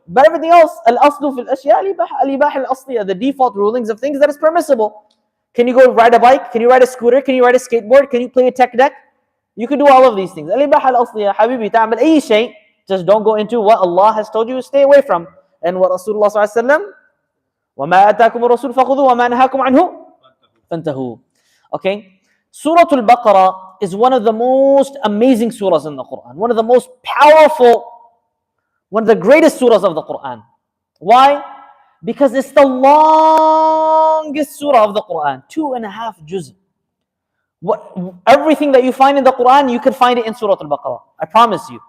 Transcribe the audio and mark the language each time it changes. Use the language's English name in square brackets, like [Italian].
[English] But everything else, [Arabic] al-aslu fil ashya al-ibaha al-asliya, [English] the default rulings of things that is permissible. Can you go ride a bike? Can you ride a scooter? Can you ride a skateboard? Can you play a tech deck? You can do all of these things. [Arabic] Al-ibaha al-asliya, habibi, ta'amal ay shay. [English] Just don't go into what Allah has told you to stay away from. And what [Arabic] Rasulullah sallallahu alaihi wasallam, وَمَا أَتَاكُمُ الرَّسُولُ فَخُذُوهُ وَمَا نَهَاكُمْ عَنْهُ فَانْتَهُوا. [English] Okay? Surah Al-Baqarah is one of the most amazing surahs in the Quran. One of the most powerful, one of the greatest surahs of the Quran. Why? Because it's the longest surah of the Quran. 2.5 juz. Everything that you find in the Quran, you can find it in Surah Al-Baqarah. I promise you.